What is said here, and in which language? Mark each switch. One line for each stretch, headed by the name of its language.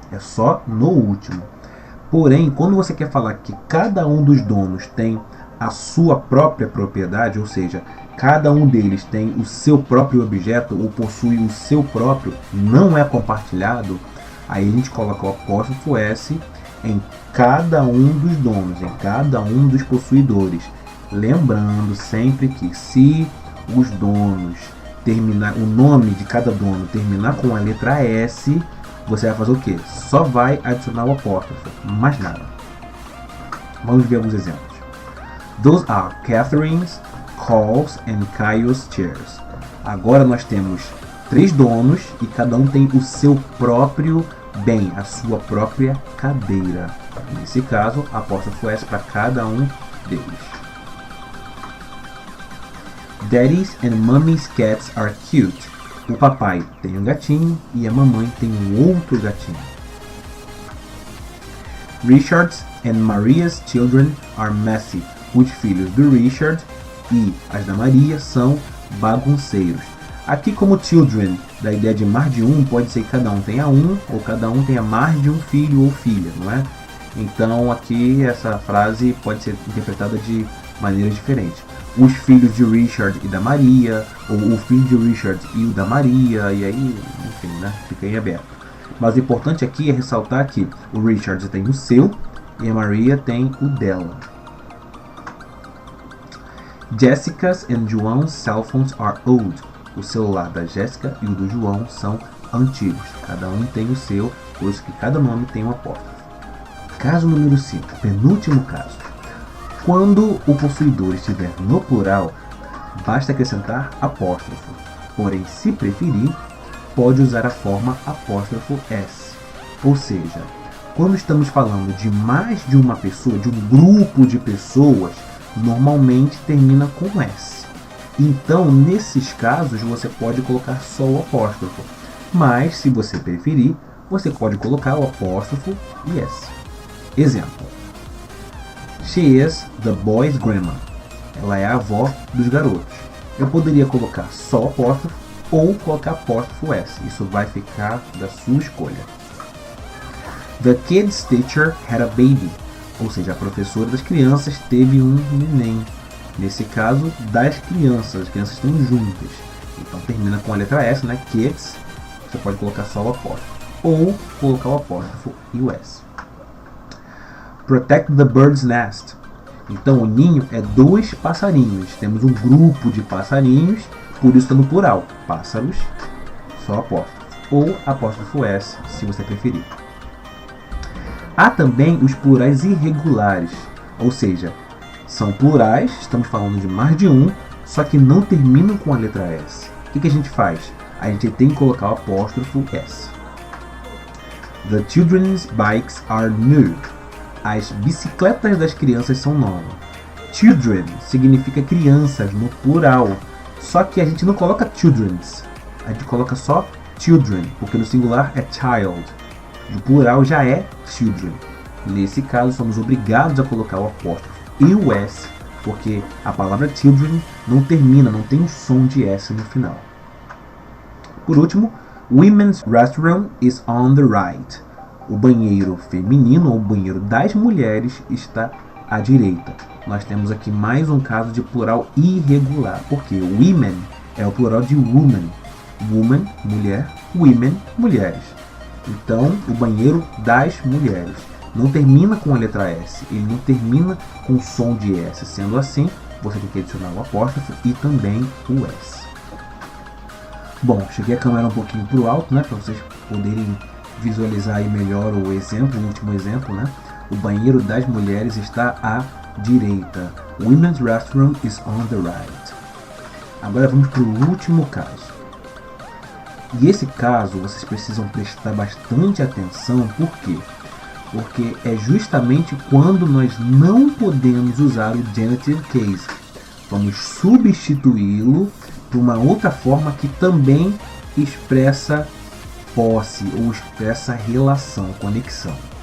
Portuguese: É só no último. Porém, quando você quer falar que cada um dos donos tem a sua própria propriedade, ou seja, cada um deles tem o seu próprio objeto ou possui o seu próprio, não é compartilhado, aí a gente coloca o apóstrofo S em cada um dos donos, em cada um dos possuidores. Lembrando sempre que se os donos terminar, o nome de cada dono terminar com a letra S, você vai fazer o quê? Só vai adicionar o apóstrofo, mais nada. Vamos ver alguns exemplos.
English: Those are Catherine's, Carl's and Kyle's chairs.
Portuguese: Agora nós temos 3 donos e cada um tem o seu próprio bem, a sua própria cadeira. Nesse caso, apóstrofo S para cada um deles.
English: Daddy's and Mummy's cats are cute.
Portuguese: O papai tem um gatinho e a mamãe tem um outro gatinho.
English: Richard's and Maria's children are messy.
Portuguese: Os filhos do Richard e as da Maria são bagunceiros. Aqui, como children, da ideia de mais de um, pode ser que cada um tenha um, ou cada um tenha mais de um filho ou filha, não é? Então, aqui, essa frase pode ser interpretada de maneiras diferentes. Os filhos de Richard e da Maria, ou o filho de Richard e o da Maria, e aí, enfim, né? Fica em aberto. Mas o importante aqui é ressaltar que o Richard tem o seu e a Maria tem o dela.
English: Jessica's and João's cell phones are old.
Portuguese: O celular da Jéssica e o do João são antigos. Cada um tem o seu, por isso que cada nome tem um apóstrofo. Caso número 5, penúltimo caso. Quando o possuidor estiver no plural, basta acrescentar apóstrofo. Porém, se preferir, pode usar a forma apóstrofo S. Ou seja, quando estamos falando de mais de uma pessoa, de um grupo de pessoas, normalmente termina com S. Então, nesses casos, você pode colocar só o apóstrofo. Mas, se você preferir, você pode colocar o apóstrofo e S. Exemplo.
English: She is the boy's grandma.
Portuguese: Ela é a avó dos garotos. Eu poderia colocar só apóstrofo ou colocar apóstrofo S. Isso vai ficar da sua escolha.
English: The kid's teacher had a baby.
Portuguese: Ou seja, a professora das crianças teve um neném. Nesse caso, das crianças. As crianças estão juntas. Então termina com a letra S, né? Kids. Você pode colocar só o apóstrofo. Ou colocar o apóstrofo e o S.
English: Protect the bird's nest.
Portuguese: Então o ninho é 2 passarinhos. Temos um grupo de passarinhos, por isso está no plural. Pássaros, só apóstrofo. Ou apóstrofo S, se você preferir. Há também os plurais irregulares, ou seja, são plurais, estamos falando de mais de um, só que não terminam com a letra S. O que a gente faz? A gente tem que colocar o apóstrofo S.
English: The children's bikes are new.
Portuguese: As bicicletas das crianças são novas. Children significa crianças no plural, só que a gente não coloca children's, a gente coloca só children, porque no singular é child. No plural já é children. Nesse caso, somos obrigados a colocar o apóstrofo e o S, porque a palavra children não termina, não tem um som de S no final. Por último,
English: women's restroom is on the right.
Portuguese: O banheiro feminino, ou banheiro das mulheres, está à direita. Nós temos aqui mais um caso de plural irregular, porque women é o plural de woman. Woman, mulher, women, mulheres. Então, o banheiro das mulheres não termina com a letra S, ele não termina com o som de S. Sendo assim, você tem que adicionar o apóstrofo e também o S. Bom, cheguei a câmera um pouquinho para o alto, né, para vocês poderem visualizar aí melhor o exemplo, o último exemplo, né? O banheiro das mulheres está à direita.
English: Women's restroom is on the right.
Portuguese: Agora vamos para o último caso. E esse caso vocês precisam prestar bastante atenção, por quê? Porque é justamente quando nós não podemos usar o genitive case. Vamos substituí-lo por uma outra forma que também expressa posse ou expressa relação, conexão.